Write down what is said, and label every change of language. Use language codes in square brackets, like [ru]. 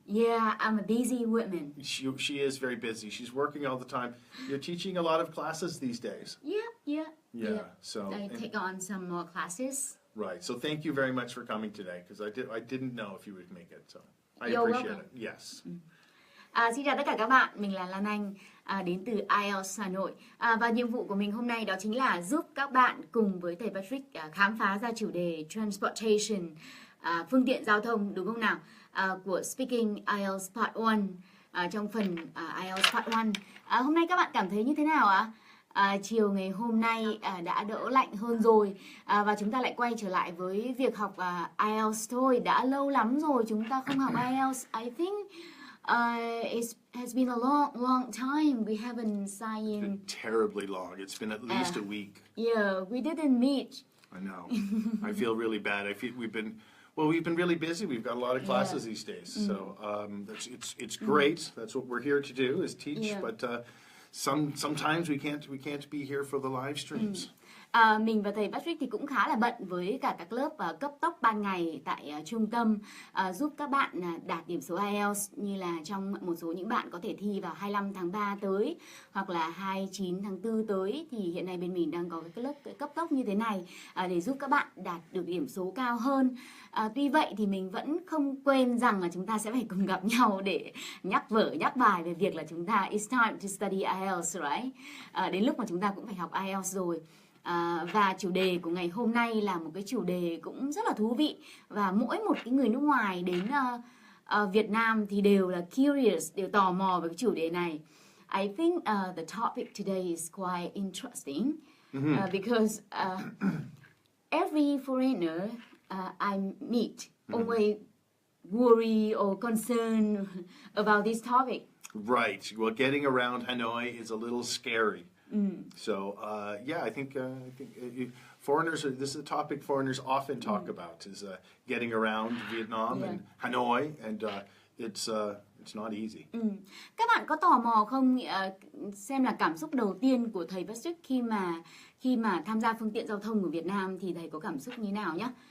[en] Yeah, I'm a busy woman. She is very busy. She's working all the time. You're teaching a lot of classes these days. Yeah. So I take on some more classes. right. So thank you very much for coming today, because I didn't know if you would make it. So I You're appreciate welcome. it. Yes. [vi] Xin chào tất cả các bạn, mình là Lan Anh, đến từ IELTS Hà Nội. Và nhiệm vụ của mình hôm nay đó chính là giúp các bạn cùng với thầy Patrick khám phá ra chủ đề Transportation, phương tiện giao thông, đúng không nào? Của Speaking IELTS Part 1, trong phần IELTS Part 1. Hôm nay các bạn cảm thấy như thế nào ạ? Chiều ngày hôm nay đã đỡ lạnh hơn rồi, và chúng ta lại quay trở lại với việc học IELTS thôi. Đã lâu lắm rồi chúng ta không học IELTS. [en] I think it has been a long time. We haven't signed. It's been terribly long. It's been at least a week. Yeah, we didn't meet. I know. I feel really bad. I feel we've been really busy. We've got a lot of classes these days. So it's great. That's what we're here to do, is teach. But sometimes we can't be here for the live streams. [vi] Mình và thầy Patrick thì cũng khá là bận với cả các lớp cấp tốc ban ngày tại trung tâm, giúp các bạn đạt điểm số IELTS, như là trong một số những bạn có thể thi vào 25 tháng 3 tới hoặc là 29 tháng 4 tới, thì hiện nay bên mình đang có cái lớp cấp tốc như thế này để giúp các bạn đạt được điểm số cao hơn. Tuy vậy thì mình vẫn không quên rằng là chúng ta sẽ phải cùng gặp nhau để nhắc vở nhắc bài về việc là chúng ta [en] it's time to study IELTS, right? [vi] Đến lúc mà chúng ta cũng phải học IELTS rồi. Và chủ đề của ngày hôm nay là một cái chủ đề cũng rất là thú vị, và mỗi một cái người nước ngoài đến Việt Nam thì đều là curious, đều tò mò về cái chủ đề này. [en] I think the topic today is quite interesting because every foreigner I meet always worry or concern about this topic. Right. Well, getting around Hanoi is a little scary. So I think foreigners this is a topic foreigners often talk about, is getting around Vietnam and Hanoi, and it's not easy. [vi] Các bạn có tò mò không, xem là cảm xúc đầu tiên của thầy Patrick khi mà tham gia phương tiện giao thông của Việt Nam thì thầy có cảm xúc như nào nhé?